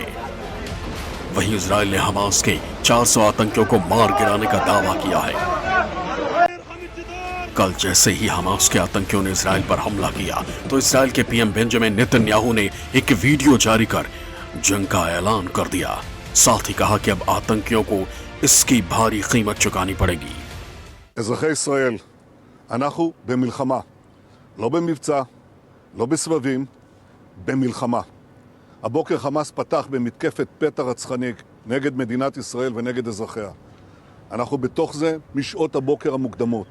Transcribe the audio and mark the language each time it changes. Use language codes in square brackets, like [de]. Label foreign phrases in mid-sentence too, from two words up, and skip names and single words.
[hi] वहीं इजराइल ने हमास के 400 आतंकियों को मार गिराने का दावा किया है। कल जैसे ही हमास के आतंकियों ने इसराइल पर हमला किया तो इसराइल के पीएम बेंजामिन नेतन्याहू ने एक वीडियो जारी कर जंग का ऐलान कर दिया। साथ ही कहा कि अब आतंकियों को इसकी भारी कीमत चुकानी पड़ेगी। [he] אזרחי ישראל, אנחנו במלחמה, לא במבצע, לא בסבבים, במלחמה. הבוקר חמאס פתח במתקפת פתע רצחנית נגד מדינת ישראל ונגד אזרחיה. אנחנו בתוך זה משעות הבוקר המוקדמות.